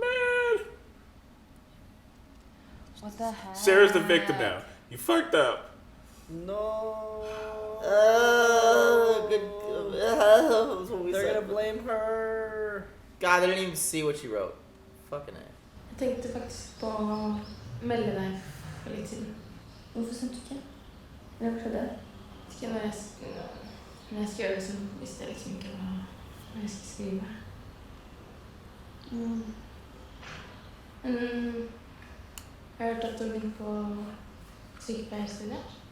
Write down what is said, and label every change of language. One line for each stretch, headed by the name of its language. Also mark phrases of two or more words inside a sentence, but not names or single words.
English: Man. What the heck? Sarah's the victim now. You fucked up. No. That's what we They're said. gonna blame her. God, they didn't even see what she wrote. Fucking A.
Norwegian: Jeg tenkte faktisk på å melde deg for litt siden. Hvorfor sendte du ikke? Hva skjedde? Ikke når jeg skal gjøre det som visste jeg liksom ikke hva jeg skal skrive. Jeg har hørt at du har begynt på sykepleierstudiet.